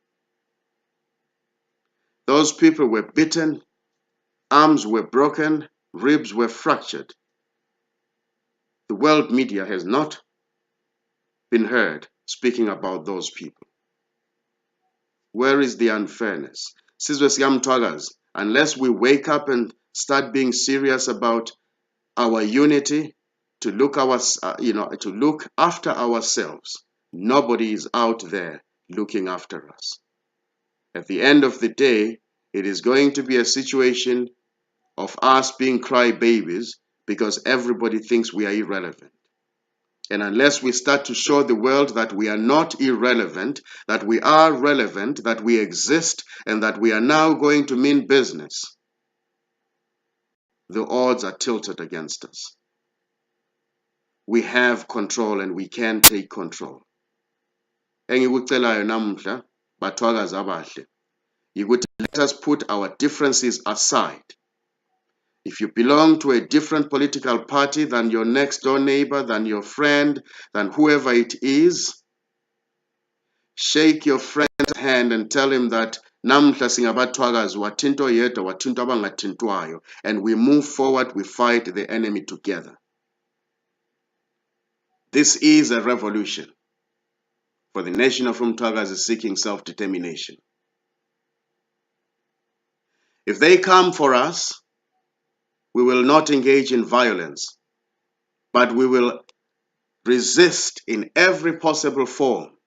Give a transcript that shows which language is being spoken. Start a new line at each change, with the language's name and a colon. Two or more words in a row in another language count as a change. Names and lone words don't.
English: Those people were beaten, arms were broken, ribs were fractured. The world media has not been heard speaking about those people. Where is the unfairness?
North Ndebele: Sizwe sika Mthwakazi,
English: unless we wake up and start being serious about our unity, to look after ourselves, nobody is out there looking after us. At the end of the day, it is going to be a situation of us being crybabies because everybody thinks we are irrelevant. And unless we start to show the world that we are not irrelevant, that we are relevant, that we exist, and that we are now going to mean business, the odds are tilted against us. We have control and we can take control.
North Ndebele: Engikucelayo namuhla bathwakazi abahle yikuthi
English: let us put our differences aside. If you belong to a different political party than your next door neighbor, than your friend, than whoever it is, shake your friend's hand and tell him that
North Ndebele: namuhla singabathwakazi wathinto yedwa wathinto abangathintwayo,
English: and we move forward, we fight the enemy together. This is a revolution for the nation of Mthwakazi seeking self-determination. If they come for us, we will not engage in violence, but we will resist in every possible form.